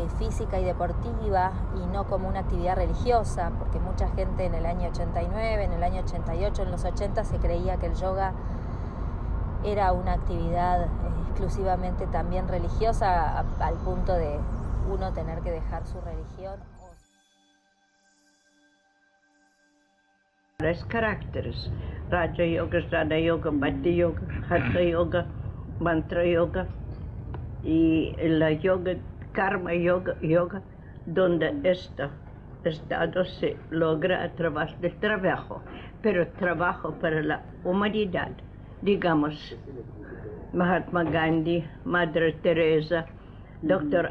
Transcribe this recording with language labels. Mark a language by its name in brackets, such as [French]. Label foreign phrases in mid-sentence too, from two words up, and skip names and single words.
[Spanish] y deportiva y no como una actividad religiosa, porque mucha gente en el año 89, en el año 88, en los 80 se creía que el yoga era una actividad exclusivamente también religiosa, al punto de uno tener que dejar su religión. Tres caracteres: Raja Yoga, Jnana Yoga, Bhakti Yoga, Hatha Yoga, Mantra Yoga y la Yoga, Karma Yoga, donde este estado se logra a través del trabajo, pero trabajo para la humanidad. Digamos, Mahatma Gandhi, Madre Teresa, Dr.